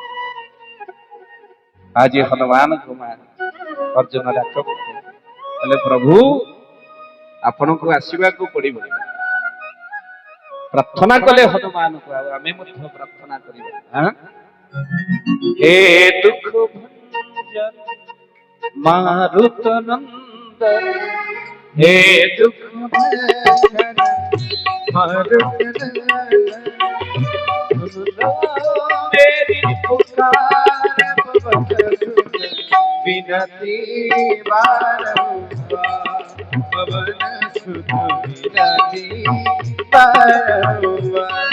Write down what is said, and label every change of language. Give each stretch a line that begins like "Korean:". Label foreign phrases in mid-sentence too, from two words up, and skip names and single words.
Odia: ଆଜି ହନୁମାନ କୁମାର ଅର୍ଜୁନ ଡାକ କହିଲେ, ପ୍ରଭୁ ଆପଣଙ୍କୁ ଆସିବାକୁ ପଡିବ। ପ୍ରାର୍ଥନା କଲେ ହନୁମାନଙ୍କୁ, ଆଉ ଆମେ ମଧ୍ୟ ପ୍ରାର୍ଥନା କରିବା।
Hindi: हे दुःख भंजन मारुत नंदन, हे दुःख मेरी पुकार पवन सुत विनती बारंबार, पवन सुत विनती बारंबार।